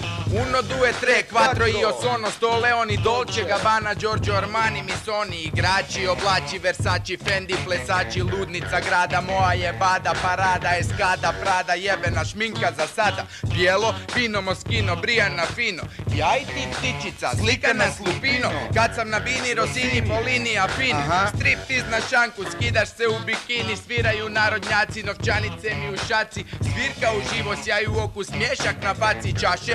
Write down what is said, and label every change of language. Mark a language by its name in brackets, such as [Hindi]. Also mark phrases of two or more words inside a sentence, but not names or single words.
[Croatian] 1, 2, 3, 4, [Italian] io sono sto Leoni, Dolce Gabbana, Giorgio Armani, Missoni, [Croatian] igrači, oblači, Versace, Fendi, plesači, ludnica grada, moja jebada, parada, eskada, Prada, jebena šminka za sada, bijelo, fino, moskino, brijana fino, ja i ti ptičica, slika na slupino, kad sam na bini, Rosini, Polini, Afini, striptiz na šanku, skidaš se u bikini, sviraju narodnjaci, novčanice mi u šaci, svirka uživo, sjaju u oku, smješak na baci čaše,